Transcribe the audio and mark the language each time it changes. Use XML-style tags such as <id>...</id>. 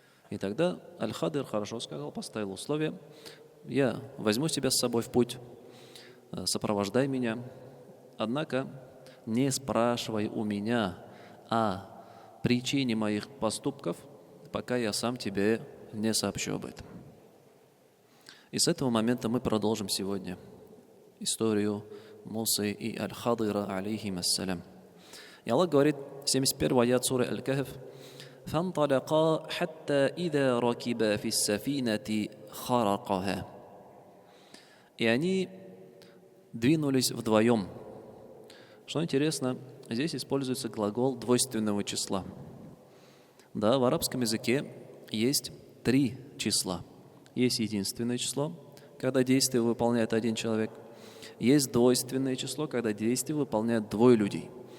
<ru>И тогда Аль-Хадир хорошо сказал, поставил условие: я возьму тебя с собой в путь, сопровождай меня, однако не спрашивай у меня о причине моих поступков, пока я сам тебе не сообщу об этом. И с этого момента мы продолжим сегодня историю Мусы и Аль-Хадира, алейхим ассалям. И Аллах говорит, 71 аят суры Аль-Кахф:</ru> <ar>فانطلقا حتى إذا ركبا في السفينة خرقها.</ar> <ru>И они двинулись вдвоем. Что интересно, здесь используется глагол двойственного числа. Да, в арабском языке есть 3 числа. Есть единственное число, когда действие выполняет один человек. Есть двойственное число, когда действие выполняют 2 людей.</ru>